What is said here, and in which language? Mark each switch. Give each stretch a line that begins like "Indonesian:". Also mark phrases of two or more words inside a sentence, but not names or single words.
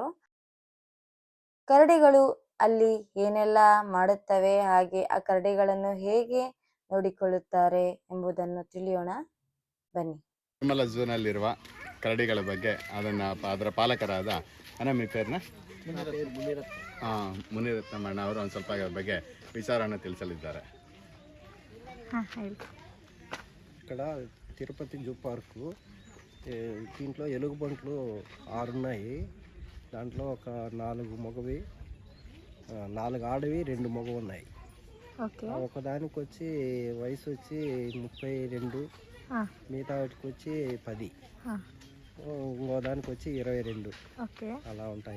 Kannada: ಕರಡಿಗಳು ಅಲ್ಲಿ ಏನೆಲ್ಲ ಮಾಡುತ್ತವೆ, ಹಾಗೆ ಆ ಕರಡಿಗಳನ್ನು ಹೇಗೆ ನೋಡಿಕೊಳ್ಳುತ್ತಾರೆ ಎಂಬುದನ್ನು ತಿಳಿಯೋಣ ಬನ್ನಿ. ತಿರುಮಲ ಝೂನಲ್ಲಿರುವ ಕರಡಿಗಳ ಬಗ್ಗೆ ಅದರ ಪಾಲಕರಾದ ಅಣ್ಣ ಪೇರ್ನ ಮುನಿರತ್ನಮಣ್ಣ ಅವರು ಒಂದು ಸ್ವಲ್ಪ ಅದರ ಬಗ್ಗೆ ವಿಚಾರವನ್ನು ತಿಳಿಸಲಿದ್ದಾರೆ.
Telugu: ఇక్కడ తిరుపతి జూ పార్కు దీంట్లో ఎలుగుబంట్లు 6 ఉన్నాయి. దాంట్లో ఒక 4 మగవి 4 ఆడవి 2 మగవి ఉన్నాయి. ఒకదానికి వచ్చి వయసు వచ్చి 32, మిగతా వాటికి వచ్చి 10, ఇంకో దానికి వచ్చి 22 అలా ఉంటాయి.